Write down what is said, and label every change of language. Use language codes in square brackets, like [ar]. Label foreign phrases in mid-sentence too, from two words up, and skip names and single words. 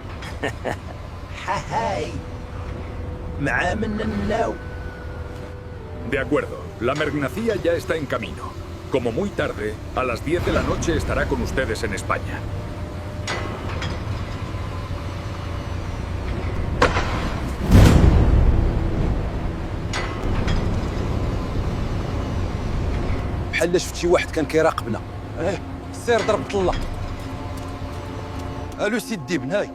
[ar] هاي مع من الناو. [es] De acuerdo, la mercancía ya está en camino. Como muy tarde, a las 10 de la noche estará con ustedes en España. [ar] بحال شفت شي واحد كان كيراقبنا. سير ضرب طلة. الو سي الديب هاي.